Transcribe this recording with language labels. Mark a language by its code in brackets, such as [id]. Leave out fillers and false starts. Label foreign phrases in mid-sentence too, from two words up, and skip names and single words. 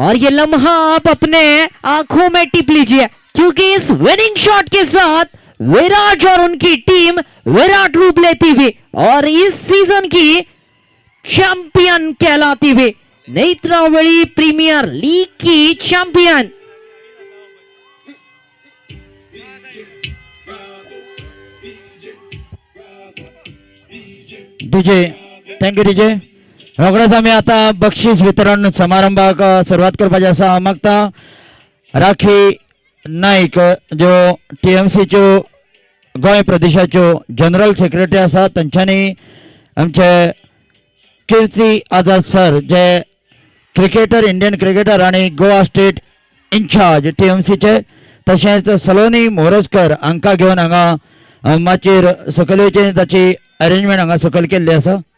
[hi] और ये लम्हा आप अपने आंखों में टिप लीजिए, क्योंकि इस [en] winning shot [hi] के साथ विराट और उनकी टीम विराट रूप लेती हुई और इस सीजन की चैंपियन कहलाती हुई नेत्रावली प्रीमियर लीग की चैंपियन। डीजे, [en] thank you DJ. [kok] रोखडेच आम्ही आता बक्षीस वितरण समारंभाक सुरुवात करपाची आसा. मागता राखी नाईक ज्यो TMCच्यो गोंय प्रदेशाच्यो जनरल सेक्रेटरी आसा, तांच्यांनी आमचे कीर्ती आझाद सर जे क्रिकेटर, [en] Indian cricketer [kok] आणि [en] Goa state in-charge [kok] TMCचे, तशेंच सलोनी मोरजकर हांकां घेवन हांगा माचयेर सकयल येवचें ताची अरेंजमेंट हांगा सकयल केल्ली आसा.